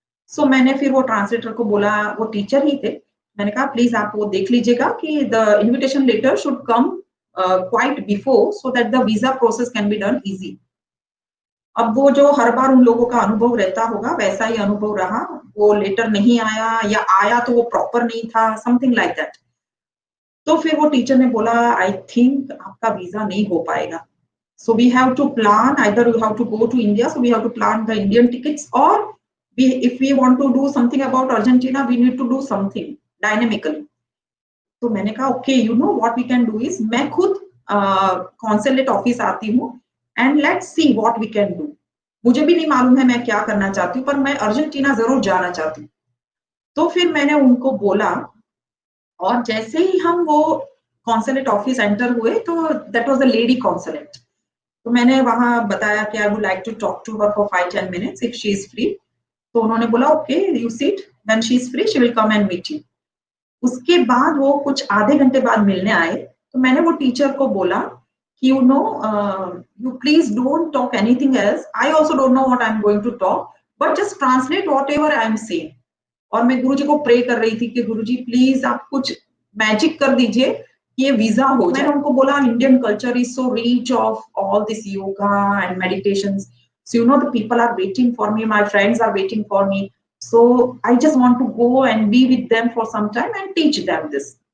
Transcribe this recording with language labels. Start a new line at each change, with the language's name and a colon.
Hindi: सो मैंने फिर वो ट्रांसलेटर को बोला, वो टीचर ही थे, मैंने कहा प्लीज आप वो देख लीजिएगा कि
English: The invitation letter should come quite before so that the visa process can be done easy.
Hindi: अब वो जो हर बार उन लोगों का अनुभव रहता होगा वैसा ही अनुभव रहा, वो लेटर नहीं आया या आया तो वो प्रॉपर नहीं था,
English: Something like that.
Hindi: तो फिर वो टीचर ने बोला आई थिंक आपका वीजा नहीं हो पाएगा,
English: so we have to plan, either you have to go to India, so we have to plan the Indian tickets, or if we want to do something about Argentina we need to do something dynamically।
Hindi: तो मैंने कहा
English: okay you know what we can do is
Hindi: मैं खुद consulate office आती हूँ
English: And let's see what we can do.
Hindi: मुझे भी नहीं मालूम है मैं क्या करना चाहती हूँ, पर मैं अर्जेंटीना जरूर जाना चाहती हूँ। तो फिर मैंने उनको बोला, और जैसे ही हम वो कॉन्सुलेट ऑफिस एंटर हुए तो
English: That was a lady consulate.
Hindi: तो मैंने वहां बताया कि
English: I would like to talk to her for 5-10 minutes if she is free.
Hindi: तो उन्होंने बोला
English: Okay you sit, when she is free she will come and meet you.
Hindi: उसके बाद वो कुछ आधे घंटे बाद मिलने आए। तो मैंने वो टीचर को बोला
English: कि you please don't talk anything else. I also don't know what I'm going to talk, but just translate whatever I'm saying.
Hindi: और मैं गुरुजी को प्रे कर रही थी कि गुरुजी प्लीज आप कुछ मैजिक कर दीजिए कि ये वीजा हो जाए। मैंने उनको बोला
English: Indian culture is so rich of all this yoga and meditations, so the people are waiting for me, my friends are waiting for me, so I just want to go and be with them for some time and teach them this.